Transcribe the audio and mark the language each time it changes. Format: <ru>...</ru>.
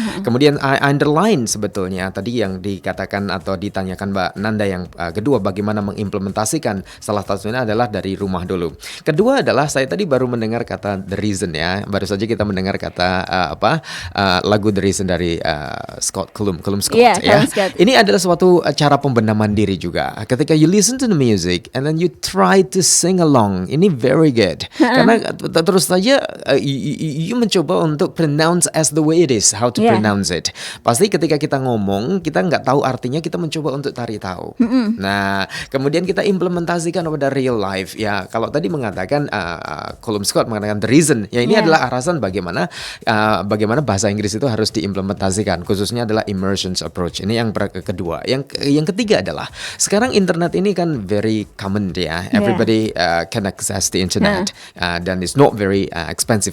<id>Kemudian</id> <en>I underline</en> <id>sebetulnya tadi yang dikatakan atau ditanyakan Mbak Nanda yang kedua, bagaimana mengimplementasikan, salah satunya adalah dari rumah dulu. Kedua adalah saya tadi baru mendengar kata The Reason ya, baru saja kita mendengar kata lagu The Reason dari Scott Scott</id> <en>Yeah,</en> <id>ya. Scott. Ini adalah suatu cara pembenaman diri juga. Ketika</id> <en>you listen to the music and then you try to sing along,</en> <id>ini</id> <en>very good.</en> <id>Karena terus saja</id> <en>you</en> <id>mencoba untuk</id> <en>pronounce as the way it is, how to pronounce it.</en> <id>Pasti ketika kita ngomong, kita nggak tahu artinya, kita mencoba untuk cari tahu. Nah, kemudian kita implementasikan pada real life. Ya, kalau tadi mengatakan Colum Scott mengatakan The Reason, ya ini adalah alasan bagaimana bahasa Inggris itu harus diimplementasikan, khususnya adalah immersion approach. Ini yang kedua. Yang ketiga adalah sekarang internet ini kan</id> <en>very common</en> <id>ya.</id> <en>Everybody can access the internet</en> <id>dan</id> <en>it's not very expensive.</en>